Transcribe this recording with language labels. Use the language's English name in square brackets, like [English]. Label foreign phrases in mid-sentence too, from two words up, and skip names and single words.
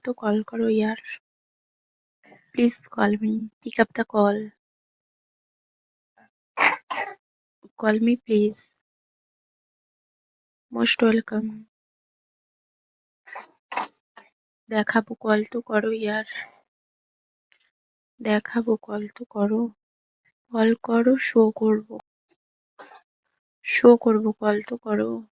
[Hindi] तो कॉल करो यार। [English] please call me, pick up the call. call me please. most welcome. [Bangla] দেখাবো, কল তো করো ইয়ার। দেখাবো, কল তো করো। কল করো, শো করবো। শো করবো, কল তো করো।